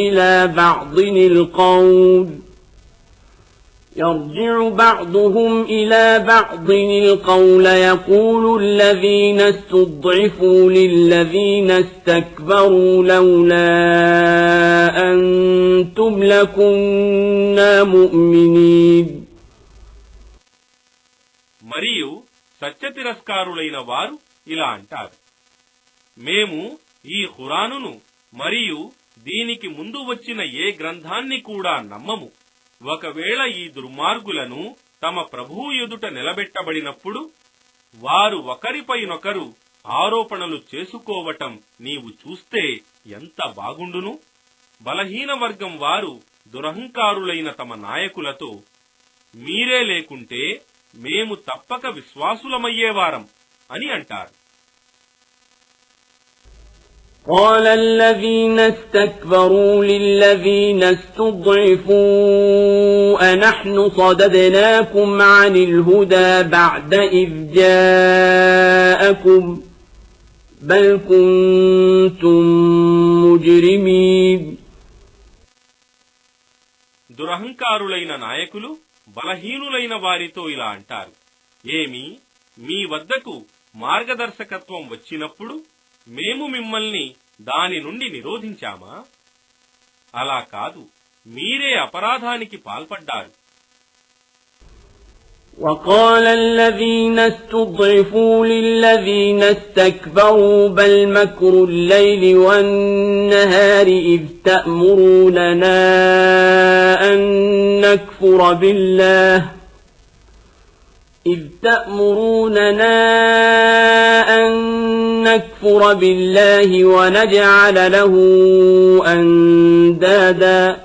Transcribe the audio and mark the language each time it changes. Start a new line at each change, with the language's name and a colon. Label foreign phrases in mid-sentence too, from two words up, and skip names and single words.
Arabic: إلى بعض القول يقول الذين استضعفوا للذين استكبروا لولا أنتم لكنا مؤمنين.
Telugu: మరియు సత్యతిరస్కారులైన వారు ఇలా అంటారు, మేము ఈ ఖురానును మరియు దీనికి ముందు వచ్చిన ఏ గ్రంథాన్ని కూడా నమ్మము. ఒకవేళ ఈ దుర్మార్గులను తమ ప్రభువు ఎదుట నిలబెట్టబడినప్పుడు వారు ఒకరిపైనొకరు ఆరోపణలు చేసుకోవటం నీవు చూస్తే ఎంత బాగుండును. బలహీన వర్గం వారు దురహంకారులైన తమ నాయకులతో, మీరే లేకుంటే మేము తప్పక విశ్వాసులమయ్యేవారం అని అంటారు.
Arabic: قال الذين استكبروا للذين استضعفوا أنحن صددناكم عن الهدى بعد إذ جاءكم بل كنتم مجرمين.
Telugu: దురహంకారులైన నాయకులు బలహీనులైన వారితో ఇలా అంటారు, ఏమి మీ వద్దకు మార్గదర్శకత్వం వచ్చినప్పుడు మేము మిమ్మల్ని దాని నుండి నిరోధించామా? అలా కాదు, మీరే అపరాధానికి పాల్పడ్డారు.
Arabic: وقال الذين استضعفوا للذين استكبروا بل مكر الليل والنهار إذ تأمروننا أن نكفر بالله ونجعل له أندادا